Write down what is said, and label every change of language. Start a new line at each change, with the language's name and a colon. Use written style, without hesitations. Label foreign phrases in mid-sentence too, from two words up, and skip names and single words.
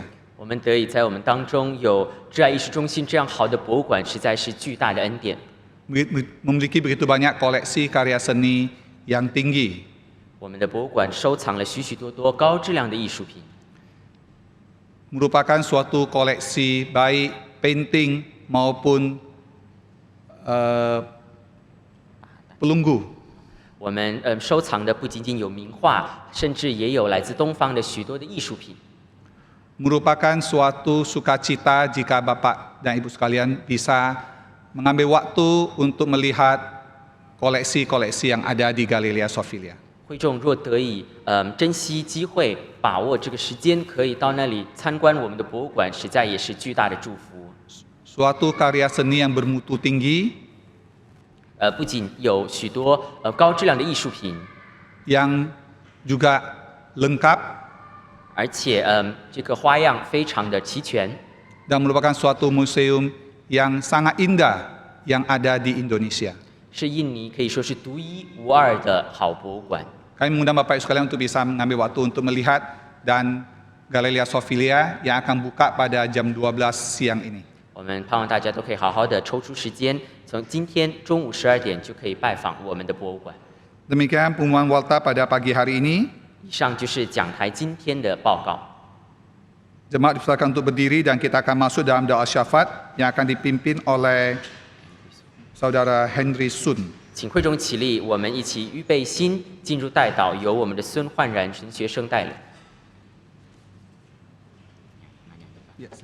Chinese: 我们得以在我们当中有挚爱艺术中心这样好的博物馆，实在是巨大的恩典。
Indonesian: Memiliki begitu banyak koleksi karya seni yang tinggi.
Chinese: 我们的博物馆收藏了许许多多高质量的艺术品，
Indonesian: Merupakan suatu koleksi baik painting maupun pelunggu.
Chinese: 我们收藏的不仅仅有名画，甚至也有来自东方的许多的艺术品。
Indonesian: Merupakan suatu sukacita jika Bapak dan Ibu sekalian bisa mengambil waktu untuk melihat koleksi-koleksi yang ada di Garelia Sovelia.
Chinese: 会众若得以珍惜机会，把握这个时间，可以到那里参观我们的博物馆，实在也是巨大的祝福。
Indonesian: Suatu karya seni yang bermutu tinggi
Chinese: 不仅有许多高质量的艺术品，
Indonesian: yang juga lengkap
Chinese: 而且这个花样非常的齐全，
Indonesian: dan merupakan suatu museum yang sangat indah yang ada di Indonesia.
Chinese: 是印尼可以说是独一无二的好博物馆。
Indonesian: Kami mengundang Bapak Ibu sekalian untuk bisa mengambil waktu untuk melihat dan Garelia Sovelia yang akan buka pada jam 12 siang ini.
Chinese: 我们盼望大家都可以好好的抽出时间，从今天中午12点就可以拜访我们的博物馆。
Indonesian: Demikian pengumuman Walta pada pagi hari ini.
Chinese: 以上就是讲台今天的报告。
Indonesian: Jemaat dipersilakan untuk berdiri dan kita akan masuk dalam doa syafaat yang akan dipimpin oleh Saudara Henry Sun.
Chinese: 请会众起立，我们一起预备心，进入代祷，由我们的孙焕然神学生带领。